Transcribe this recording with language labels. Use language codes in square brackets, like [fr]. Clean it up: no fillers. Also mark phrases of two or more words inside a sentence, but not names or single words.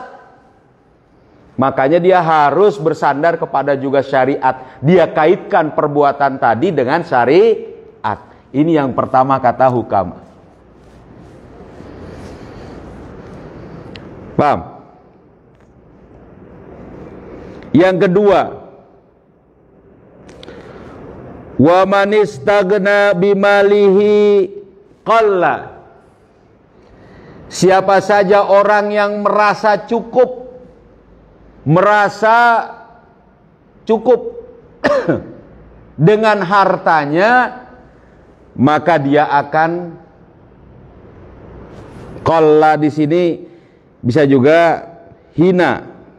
[id] Makanya dia harus bersandar kepada juga syariat. Dia kaitkan perbuatan tadi dengan syariat. Ini yang pertama kata hukam. Paham? Yang kedua, [ar] ومن استغنى بماله قل. [id] Siapa saja orang yang merasa cukup, dengan hartanya, maka dia akan qalla di sini bisa juga hina.